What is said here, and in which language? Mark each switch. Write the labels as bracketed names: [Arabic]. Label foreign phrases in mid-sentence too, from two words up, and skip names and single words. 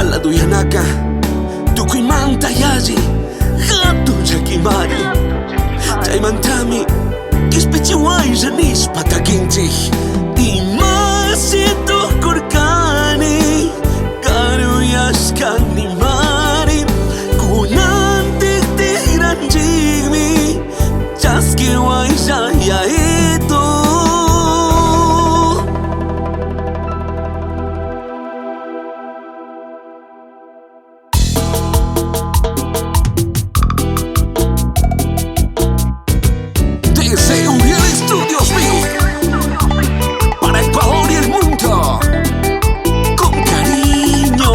[Quechua] yanaka tukuymanta yalli hatun llakimari chaymantami qhispichiwaylla nispa takinchik imasito kurkani karuyashkani mari kunantik tiranchikmi chaskiwaylla yaito. [Spanish] Desde Uriel Studios para Ecuador y el mundo, con cariño.